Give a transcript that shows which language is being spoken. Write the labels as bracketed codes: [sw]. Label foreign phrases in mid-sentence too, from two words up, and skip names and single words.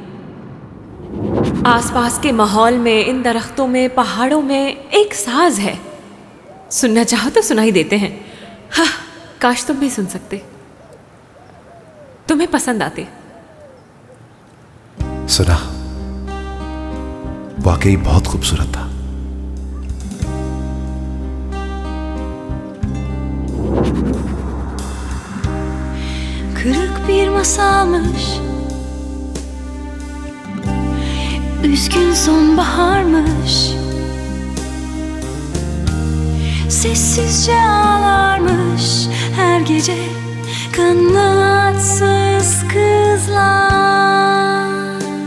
[hi] आसपास के माहौल में, इन दरख्तों में, पहाड़ों में एक साज है। सुनना चाहो तो सुनाई देते हैं। हाँ, काश तुम भी सुन सकते, तुम्हें पसंद आते। सुना, वाकई बहुत खूबसूरत था। [tr] Kırık bir masalmış, üzgün sonbaharmış, sessizce ağlarmış her gece kanatsız kızlar.